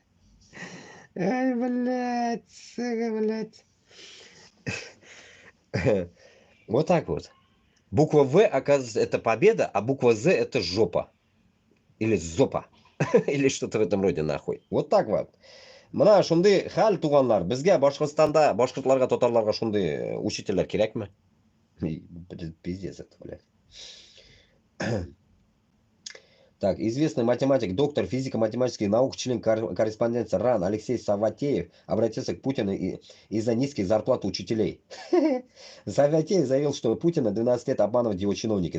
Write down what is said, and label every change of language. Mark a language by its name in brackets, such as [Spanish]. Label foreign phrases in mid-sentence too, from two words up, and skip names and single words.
[Russian] Ай, блядь. Сука, блядь. Вот так вот. Буква «В», оказывается, это победа, а буква «З» это жопа. Или зопа. Или что-то в этом роде, нахуй. Вот так вот. [Tatar] Мына шундый хәл туганлар, безгә Башкортстанда башкортларга, татарларга шундый учительләр кирәкме? [Russian] Пиздец это, блядь. Так, известный математик, доктор физико-математических наук, член корреспонденции РАН Алексей Саватеев обратился к Путину из-за низких зарплат учителей. Саватеев заявил, что Путина 12 лет обманывают его чиновники.